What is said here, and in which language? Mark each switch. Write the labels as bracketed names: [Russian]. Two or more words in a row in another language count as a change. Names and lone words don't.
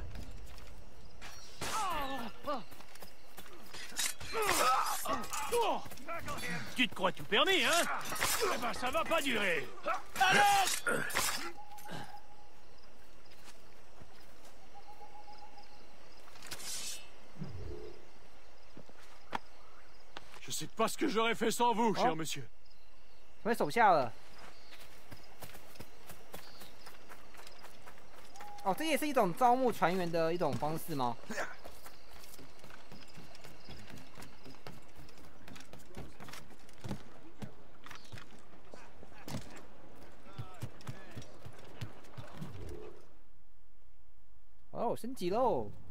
[French] Tu te crois tout permis, hein? Eh ben, ça va pas durer. Allez! Je sais pas ce que j'aurais fait sans vous, cher monsieur. [Chinese] 我被手下了。哦，这也是一种招募船员的一种方式吗？哦，升级喽！